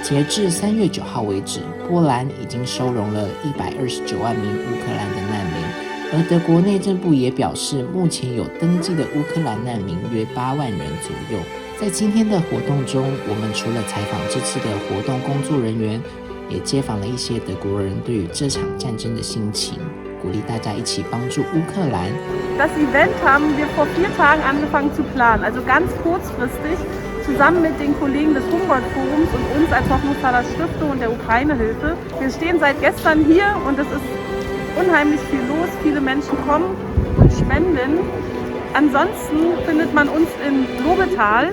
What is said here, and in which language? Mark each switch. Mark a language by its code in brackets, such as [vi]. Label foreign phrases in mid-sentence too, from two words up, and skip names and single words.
[zh] 截至3月9号为止，波兰已经收容了129万名乌克兰的难民，而德国内政部也表示，目前有登记的乌克兰难民约8万人左右。在今天的活动中，我们除了采访这次的活动工作人员，也接访了一些德国人对于这场战争的心情，鼓励大家一起帮助乌克兰。 [de] Das Event haben wir vor 4 Tagen angefangen zu planen, also ganz kurzfristig, zusammen mit den Kollegen des Humboldt-Forums und uns als Hoffnungsfaller Stiftung und der Ukraine-Hilfe. Wir stehen seit gestern hier und es ist unheimlich viel los. Viele Menschen kommen und spenden. Ansonsten findet man uns in Lobetal.